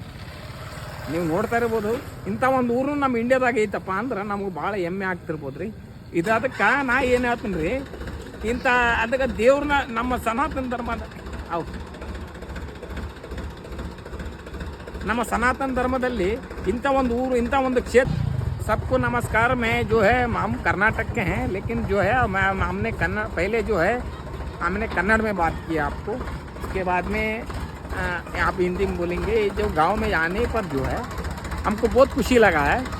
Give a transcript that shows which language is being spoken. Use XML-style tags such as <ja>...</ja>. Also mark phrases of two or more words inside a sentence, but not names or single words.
<kn>ನೀವು ನೋಡ್ತಾ ಇರ್ಬೋದು, ಇಂಥ ಒಂದು ಊರು ನಮ್ಮ ಇಂಡಿಯಾದಾಗ ಐತಪ್ಪ ಅಂದ್ರೆ ನಮಗೆ ಭಾಳ ಹೆಮ್ಮೆ ಆಗ್ತಿರ್ಬೋದು ರೀ. ಇದು ಅದಕ್ಕೆ ನಾ ಏನು ಹೇಳ್ತೀನಿ ರೀ, ಇಂಥ ಅದಕ್ಕೆ ದೇವ್ರನ್ನ ನಮ್ಮ ಸನಾತನ ಧರ್ಮದ ನಮ್ಮ ಸನಾತನ धर्मದಲ್ಲಿ ಇಂಥ ಒಂದು ಊರು, ಇಂಥ ಒಂದು ಕ್ಷೇತ್ರ.</kn> <hi>सबको नमस्कार। मैं जो है हम कर्नाटक के हैं, लेकिन जो है हमने पहले जो है हमने कन्नड़ में बात की आपको, उसके बाद में आप हिंदी में बोलेंगे। जो गांव में आने पर जो है हमको बहुत खुशी लगा है।</hi>